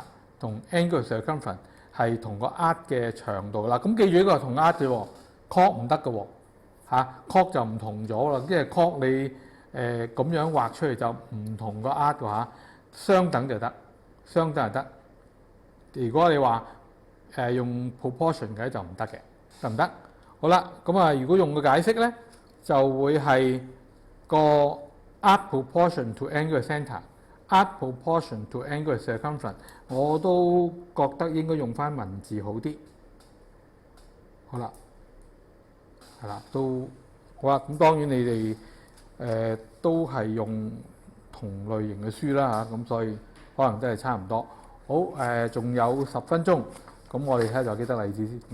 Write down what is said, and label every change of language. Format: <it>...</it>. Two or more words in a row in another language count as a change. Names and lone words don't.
<yue>同</yue> <en>angle circumference</en> <yue>係同個 arc 嘅長度啦，咁記住呢個係同 arc 嘅喎 ，cork 唔得嘅喎，cork 就唔同咗啦，即係 cork 你咁樣畫出嚟就唔同個 arc 嘅嚇，相等就得，相等就得。如果你話用 proportion 嘅就唔得嘅，得唔得？好啦，咁如果用個解釋咧， 就會係個</yue> <en>arc proportion to angle centre。 arc proportion to angle circumference</en> <yue>我都覺得應該用翻文字好啲。好啦，係啦，都好啦。咁當然你哋都係用同類型嘅書啦嚇，咁所以可能真係差唔多。好，仲有10分鐘，咁我哋睇下有幾多例子先。</yue>